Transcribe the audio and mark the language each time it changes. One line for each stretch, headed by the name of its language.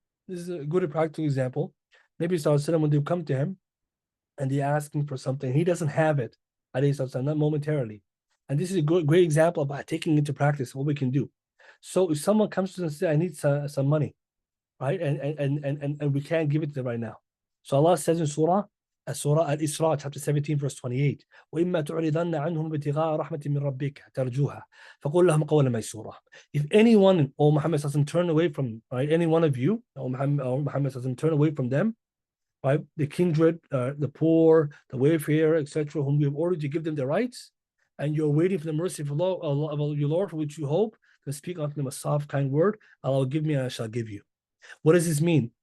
English: This is a good and practical example. Nabi Sallallahu Alaihi Wasallam, when they come to him and they ask him for something, he doesn't have it, not momentarily. And this is a great example about taking into practice what we can do. So if someone comes to us and says, I need some money, right? And we can't give it to them right now.
Arabic: So Allah says in Surah Al-Isra, chapter 17, verse 28, وَإِمَّا تُعْرِضَنَّ عَنْهُمْ ابْتِغَاءَ رَحْمَةٍ مِّن رَبِّكَ تَرْجُوهَا فَقُلْ لَهُمْ قَوْلًا مَيْسُورًا.
English: If anyone, O Muhammad, turn away from, right, any one of you, O Muhammad, turn away from them, right, the kindred, the poor, the wayfarer, etc., whom we have ordered to give them their rights, and you're waiting for the mercy of Allah, your Lord, for which you hope, to speak unto them a soft, kind word, Allah will give me and I shall give you. What does this mean?